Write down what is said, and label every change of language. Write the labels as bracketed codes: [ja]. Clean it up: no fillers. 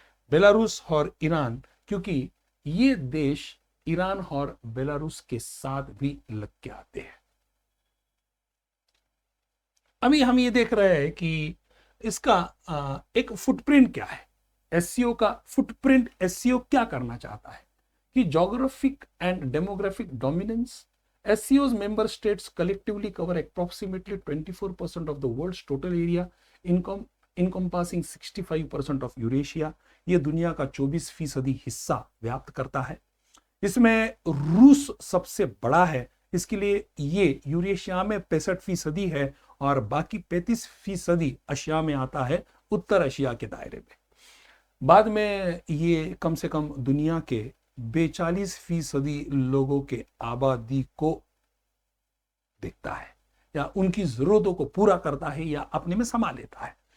[hi] Belarus और Iran, क्योंकि ये देश ईरान और बेलारूस के साथ भी लग के आते हैं। अभी हम ये देख रहे हैं कि इसका एक फुटप्रिंट क्या है, एससीओ का फुटप्रिंट। एससीओ क्या करना चाहता है कि [en] Geographic and demographic dominance. SCO's member states collectively cover approximately 24% of the world's total area, encompassing 65% of Eurasia। [hi] ये दुनिया का 24% हिस्सा व्याप्त करता है। इसमें रूस सबसे बड़ा है, इसके लिए ये यूरेशिया में 65% है और बाकी 35% एशिया में आता है, उत्तर एशिया के दायरे में। बाद में ये कम से कम दुनिया के 42% लोगों के आबादी को देखता है या उनकी जरूरतों को पूरा करता है या अपने में समा लेता है।